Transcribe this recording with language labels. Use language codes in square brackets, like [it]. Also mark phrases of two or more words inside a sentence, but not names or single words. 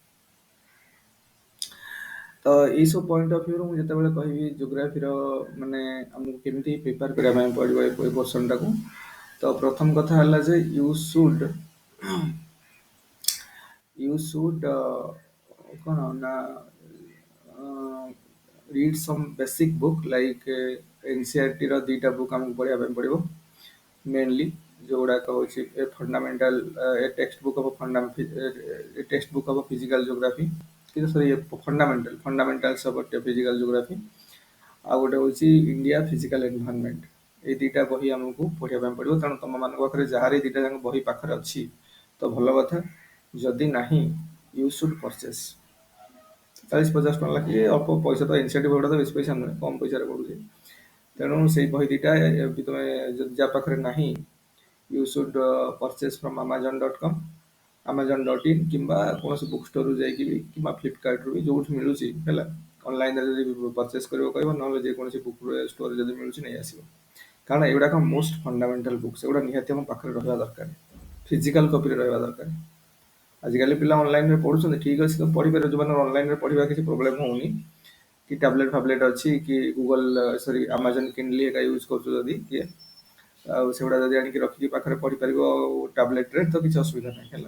[or] ତ ଏଇସବୁ [en] point of viewରୁ [or] ମୁଁ ଯେତେବେଳେ କହିବି ଜିଓଗ୍ରାଫିର ମାନେ ଆମକୁ କେମିତି ପ୍ରିପେୟାର କରିବା ପାଇଁ ପଡ଼ିବ ଏ ପୋର୍ସନଟାକୁ, ତ ପ୍ରଥମ କଥା ହେଲା ଯେ [en] you should [or] କ'ଣ ନା [en] read some basic book like [or] NCERTର ଦୁଇଟା ବୁକ୍ ଆମକୁ ପଢ଼ିବା ପାଇଁ ପଡ଼ିବ ମେନଲି, ଯେଉଁଗୁଡ଼ାକ ହେଉଛି ଏ ଫଣ୍ଡାମେଣ୍ଟାଲ ଏ ଟେକ୍ସଟ ବୁକ୍ ଅଫ୍ ଫିଜିକାଲ ଜିଓଗ୍ରାଫି, କିନ୍ତୁ ସରି ଫଣ୍ଡାମେଣ୍ଟାଲ୍ସ ଅଫ୍ ଫିଜିକାଲ ଜିଓଗ୍ରାଫି, ଆଉ ଗୋଟେ ହେଉଛି ଇଣ୍ଡିଆ ଫିଜିକାଲ ଏନଭାରନମେଣ୍ଟ। ଏଇ ଦୁଇଟା ବହି ଆମକୁ ପଢ଼ିବା ପାଇଁ ପଡ଼ିବ। ତେଣୁ ତୁମମାନଙ୍କ ପାଖରେ ଯାହାର ଏଇ ଦୁଇଟା ଯାକ ବହି ପାଖରେ ଅଛି ତ ଭଲ କଥା, ଯଦି ନାହିଁ [en] you should purchase. [or] 40-50 ଟଙ୍କା ଲାଗି ଅଳ୍ପ ପଇସା, ତ ଏନସିଆରଟି ବହିଟା ତ ବେଶୀ ପଇସା ନୁହେଁ, କମ୍ ପଇସାରେ ପଡ଼ୁଛି। ତେଣୁ ସେଇ ବହି ଦୁଇଟା ବି ତୁମେ ଯଦି ଯାହା ପାଖରେ ନାହିଁ [en] you should purchase from [or] amazon.com, amazon.in କିମ୍ବା କୌଣସି [en] book storeରୁ [or] ଯାଇକି ବି, କିମ୍ବା ଫ୍ଲିପକାର୍ଟରୁ ବି ଯେଉଁଠି ମିଳୁଛି ହେଲା। ଅନଲାଇନରେ ଯଦି ପରଚେସ୍ କରିବ କହିବ, ନହେଲେ ଯେକୌଣସି [en] book storeରେ [or] ଯଦି ମିଳୁଛି ନେଇ ଆସିବ। କାରଣ ଏଗୁଡ଼ାକ [en] most fundamental book, [or] ସେଗୁଡ଼ା ନିହାତି ଆମ ପାଖରେ ରହିବା ଦରକାର, [en] physical copyରେ [or] ରହିବା ଦରକାର। ଆଜିକାଲି ପିଲା ଅନଲାଇନରେ ପଢ଼ୁଛନ୍ତି, ଠିକ୍ ଅଛି, ତ ପଢ଼ିପାରିବ, ଯେଉଁମାନେ ଅନଲାଇନରେ ପଢ଼ିବା କିଛି ପ୍ରୋବ୍ଲେମ୍ ହେଉନି, କି [en] tablet phablet [or] ଅଛି, କି ଆମାଜନ କିଣ୍ଡଲି ଏକା ୟୁଜ୍ କରୁଛୁ ଯଦି କିଏ, ଆଉ ସେଗୁଡ଼ା ଯଦି ଆଣିକି ରଖିକି ପାଖରେ ପଢ଼ିପାରିବ ଟ୍ୟାବଲେଟ୍ରେ, ତ କିଛି ଅସୁବିଧା ନାହିଁ ହେଲା।